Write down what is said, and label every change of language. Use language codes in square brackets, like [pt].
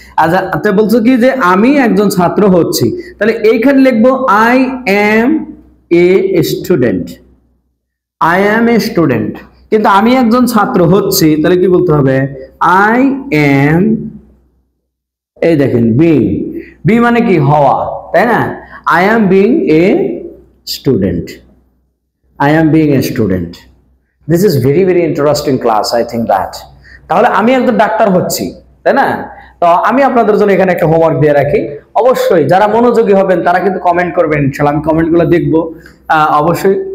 [bn] আচ্ছা তো বলছো কি যে আমি একজন ছাত্র হচ্ছি, তাহলে এইখানে লিখবো [en] I am a student, I am a student. [bn] কিন্তু আমি একজন ছাত্র হচ্ছি, তাহলে কি বলতে হবে, [en] I am, এই দেখেন being, be মানে কি হওয়া, তাই না, I am being a student, I am being a student. This is very very interesting class, I think that. [bn] তাহলে আমি একজন ডাক্তার হচ্ছি, তাই না? তো আমি আপনাদের জন্য এখানে একটা হোমওয়ার্ক দিয়ে রাখি, অবশ্যই যারা মনোযোগী হবেন তারা কিন্তু কমেন্ট করবেন, ইনশাআল্লাহ আমি কমেন্টগুলো দেখব অবশ্যই।